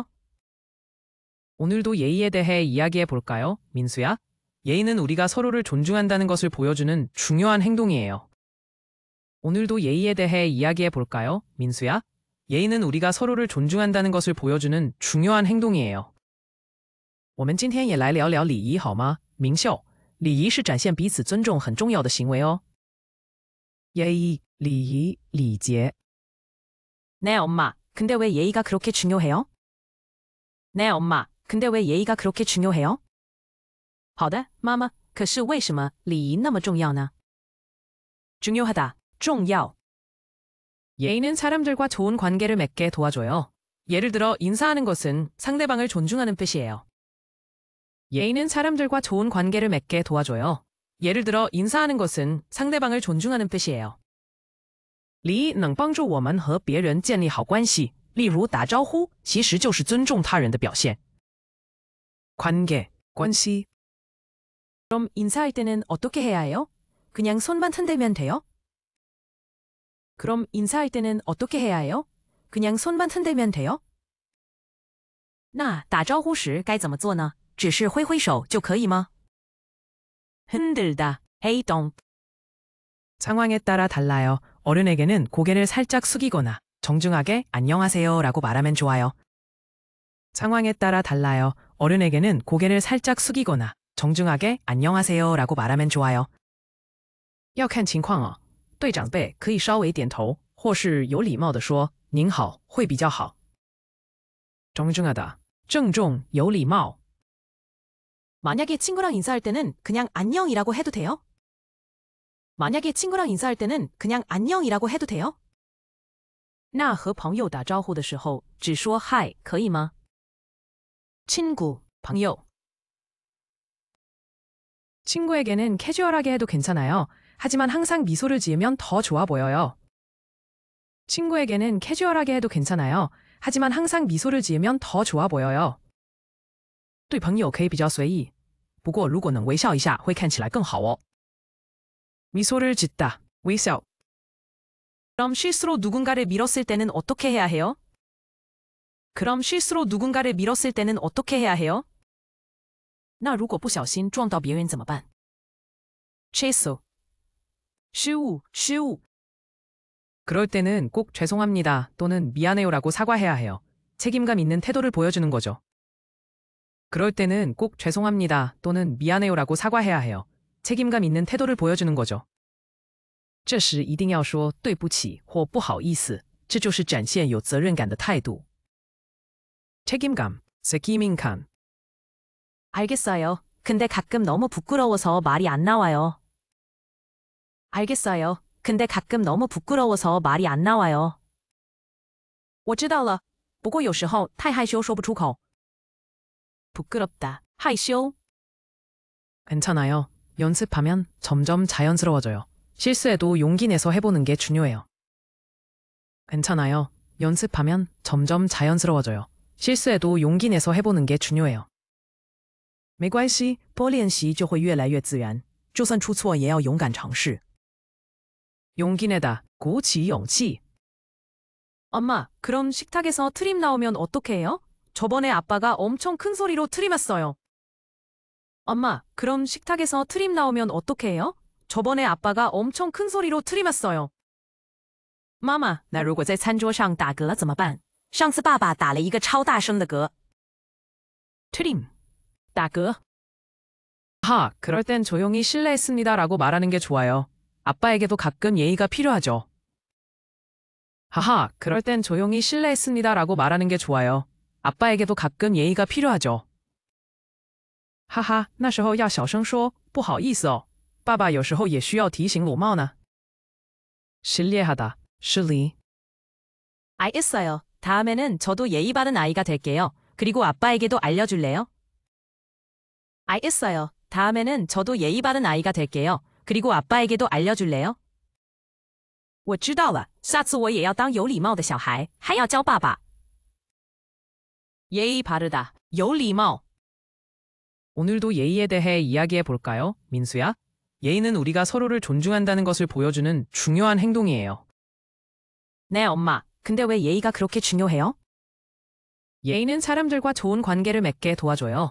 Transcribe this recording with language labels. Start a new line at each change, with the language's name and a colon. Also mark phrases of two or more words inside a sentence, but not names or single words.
Korean: 오늘도 예의에 대해 이야기해 볼까요, 민수야? 예의는 우리가 서로를 존중한다는 것을 보여주는 중요한 행동이에요. 오늘도 예의에 대해 이야기해 볼까요, 민수야? 예의는 우리가 서로를 존중한다는 것을 보여주는 중요한 행동이에요.
Chinese: 我们今天也来聊聊礼仪好吗，明秀？礼仪是展现彼此尊重很重要的行为哦。예의,礼仪,礼节.
Korean: 네, 엄마. 근데 왜 예의가 그렇게 중요해요? 네, 엄마. 근데 왜 예의가 그렇게 중요해요?
Chinese: 好的，妈妈。可是为什么礼仪那么重要呢？
Korean: 중요하다, 重要. 예의는 사람들과 좋은 관계를 맺게 도와줘요. 예를 들어 인사하는 것은 상대방을 존중하는 뜻이에요. 예의는 사람들과 좋은 관계를 맺게 도와줘요. 예를 들어 인사하는 것은 상대방을 존중하는 뜻이에요.
Chinese: 礼仪能帮助我们和别人建立好关系，例如打招呼，其实就是尊重他人的表现。관계, 关系.
Korean: 그럼 인사할 때는 어떻게 해야 해요? 그냥 손만 흔들면 돼요? 그럼 인사할 때는 어떻게 해야 해요? 그냥 손만 흔들면 돼요?
Chinese: 那打招呼时该怎么做呢？只是挥挥手就可以吗？
Korean: 흔들다, 헤이동. 상황에 따라 달라요. 어른에게는 고개를 살짝 숙이거나 정중하게 안녕하세요 라고 말하면 좋아요. 상황에 따라 달라요. 어른에게는 고개를 살짝 숙이거나 정중하게 안녕하세요 라고 말하면 좋아요.
Chinese: 要看情况哦。对长辈可以稍微点头，或是有礼貌地说您好会比较好。정중하다, 郑重, 有礼貌.
Korean: 만약에 친구랑 인사할 때는 그냥 안녕이라고 해도 돼요? 만약에 친구랑 인사할 때는 그냥 안녕이라고 해도 돼요?
Chinese: 那和朋友打招呼的时候只说嗨可以吗？
Korean: 친구, 朋友. 친구에게는 캐주얼하게 해도 괜찮아요. 하지만 항상 미소를 지으면 더 좋아 보여요. 친구에게는 캐주얼하게 해도 괜찮아요. 하지만 항상 미소를 지으면 더 좋아 보여요.
Chinese: 对朋友可以比较随意，不过如果能微笑一下会看起来更好哦。
Korean: 미소를 짓다,
Chinese: 微笑.
Korean: 그럼 실수로 누군가를 밀었을 때는 어떻게 해야 해요? 그럼 실수로 누군가를 밀었을 때는 어떻게 해야 해요?
Chinese: 那如果不小心撞到别人怎么办？ 실수, 失误, 失误.
Korean: 그럴 때는 꼭 죄송합니다 또는 미안해요라고 사과해야 해요. 책임감 있는 태도를 보여주는 거죠. 그럴 때는 꼭 죄송합니다 또는 미안해요라고 사과해야 해요. 책임감 있는 태도를 보여주는 거죠.
Chinese: 这时一定要说对不起或不好意思，这就是展现有责任感的态度。
Korean: 책임감, 세키민칸. 알겠어요. 근데 가끔 너무 부끄러워서 말이 안 나와요. 알겠어요. 근데 가끔 너무 부끄러워서 말이 안 나와요.
Chinese: 我知道了，不过有时候太害羞说不出口。
Korean: 부끄럽다, 害羞. 괜찮아요. 연습하면 점점 자연스러워져요. 실수해도 용기 내서 해보는 게 중요해요. 괜찮아요. 연습하면 점점 자연스러워져요. 실수해도 용기 내서 해보는 게 중요해요.
Chinese: 没关系，多练习就会越来越自然。就算出错，也要勇敢尝试。
Korean: 용기 내다,
Chinese: 鼓起勇气.
Korean: 엄마, 그럼 식탁에서 트림 나오면 어떡해요? 저번에 아빠가 엄청 큰 소리로 트림 왔어요. 엄마, 그럼 식탁에서 트림 나오면 어떡해요? 저번에 아빠가 엄청 큰 소리로 트림 왔어요.
Chinese: 妈妈，那如果在餐桌上打嗝怎么办？上次爸爸打了一个超大声的嗝。트림, 打嗝.
Korean: 하, 그럴 땐 조용히 실례했습니다라고 말하는 게 좋아요. 아빠에게도 가끔 예의가 필요하죠. 하하, 그럴 땐 조용히 실례했습니다라고 말하는 게 좋아요. 아빠에게도 가끔 예의가 필요하죠. 하하,
Chinese: 那时候要小声说不好意思哦。爸爸有时候也需要提醒礼貌呢。
Korean: 실례하다, 실리. 알겠어요. 다음에는 저도 예의 바른 아이가 될게요. 그리고 아빠에게도 알려줄래요? 알겠어요. 다음에는 저도 예의 바른 아이가 될게요. 그리고 아빠에게도 알려줄래요?
Chinese: 我知道了，下次我也要当有礼貌的小孩，还要教爸爸。
Korean: 예의 바르다,
Chinese: 有礼貌.
Korean: 오늘도 예의에 대해 이야기해 볼까요, 민수야? 예의는 우리가 서로를 존중한다는 것을 보여주는 중요한 행동이에요. 네, 엄마. 근데 왜 예의가 그렇게 중요해요? 예의는 사람들과 좋은 관계를 맺게 도와줘요.